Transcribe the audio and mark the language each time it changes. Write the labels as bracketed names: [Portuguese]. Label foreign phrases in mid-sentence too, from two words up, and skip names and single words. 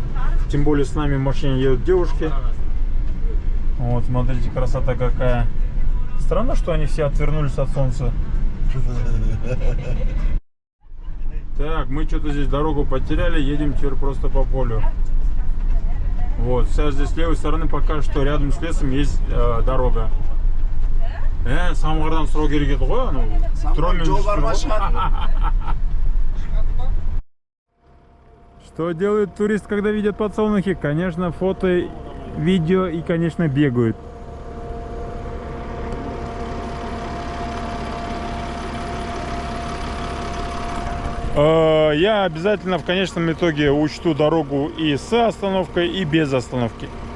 [Russian] Тем более с нами в машине едут девушки. Вот, смотрите, красота какая. Странно, что они все отвернулись от солнца. Так, мы что-то здесь дорогу потеряли, едем теперь просто по полю. Вот, сейчас здесь с левой стороны пока что рядом с лесом есть дорога. [Kazakh] Самғырдан сұрау керек еді ғой, [Russian] Что делает турист, когда видит подсолнухи? Конечно, фото, видео и, конечно, бегают. Я обязательно в конечном итоге учту дорогу и с остановкой, и без остановки.